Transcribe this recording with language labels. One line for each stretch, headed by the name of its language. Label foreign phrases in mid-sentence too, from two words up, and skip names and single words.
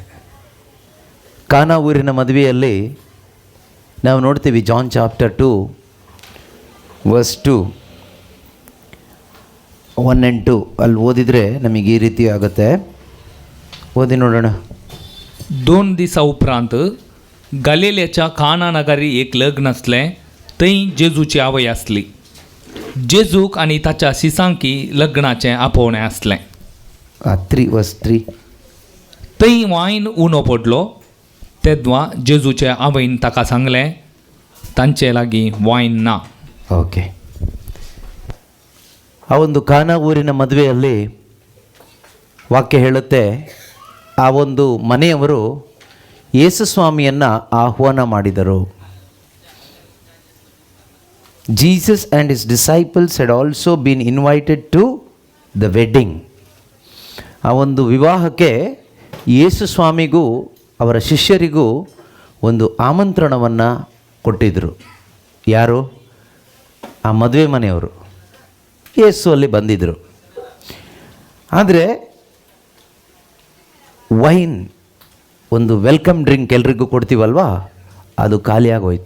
Kannada: ಕಾನಾ ಊರಿನ ಮದುವೆಯಲ್ಲಿ ನಾವು ನೋಡ್ತೀವಿ,
English: John chapter 2 verse 2, 1 and 2
Kannada: ಅಲ್ಲಿ ಓದಿದರೆ ನಮಗೆ ಈ ರೀತಿ ಆಗುತ್ತೆ. ಓದಿ ನೋಡೋಣ.
Konkani: 2 दिसा उपरांत गलिलेच्या काना नगरी एक लग्न असलें. थंय जेजूची आवय आसली. जेजूक आनी ताच्या सिसांकी लग्नाचें आपोवणें आसलें. 3 वर्स 3. थंय वायन उणो पडलो. तेदवा जेजूचे आवयन ताका सांगलें, तांचे लागीं वायन ना.
Kannada: ಓಕೆ, ಆ ಒಂದು ಕಾನಾ ಊರಿನ ಮದುವೆಯಲ್ಲಿ ವಾಕ್ಯ ಹೇಳುತ್ತೆ, ಆ ಒಂದು ಮನೆಯವರು ಯೇಸು ಸ್ವಾಮಿಯನ್ನು ಆಹ್ವಾನ ಮಾಡಿದರು.
English: Jesus and his disciples had also been invited to the wedding.
Kannada: ಆ ಒಂದು ವಿವಾಹಕ್ಕೆ ಯೇಸು ಸ್ವಾಮಿಗೂ ಅವರ ಶಿಷ್ಯರಿಗೂ ಒಂದು ಆಮಂತ್ರಣವನ್ನು ಕೊಟ್ಟಿದ್ದರು. ಯಾರು? ಆ ಮದುವೆ ಮನೆಯವರು ಯೇಸು ಅಲ್ಲಿ ಬಂದಿದ್ದರು. ಆದರೆ ವೈನ್, ಒಂದು
English: welcome drink
Kannada: ಎಲ್ರಿಗೂ ಕೊಡ್ತೀವಲ್ವಾ, ಅದು ಖಾಲಿಯಾಗೋಯ್ತು.